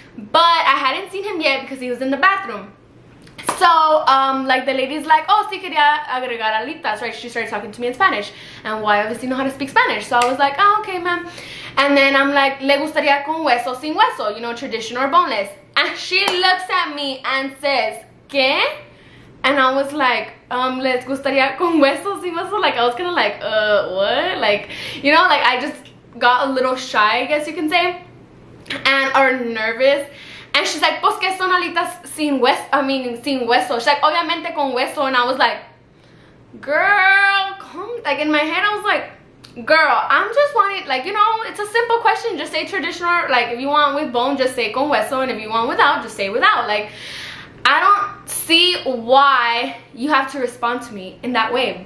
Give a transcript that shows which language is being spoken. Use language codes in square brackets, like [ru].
[en] But I hadn't seen him yet because he was in the bathroom. So like the lady's like, oh, sí quería agregar alitas, right? She started talking to me in Spanish, and well, I obviously know how to speak Spanish. So I was like, oh, okay, ma'am. And then I'm like, le gustaría con hueso sin hueso, you know, traditional or boneless. And she looks at me and says, ¿qué? [es] And I was like, les gustaría con hueso sin hueso. [en] Like I was kind of like, what? Like, you know, like I just got a little shy, I guess you can say, and or nervous. [es] And she's like, pues que son alitas sin hueso, sin hueso. [en] She's like, obviamente con hueso. And I was like, girl, come. Like in my head I was like, girl, I'm just wanting, like, you know, it's a simple question. Just say traditional. Like if you want with bone, just say con hueso, and if you want without, just say without. Like I don't see why you have to respond to me in that way.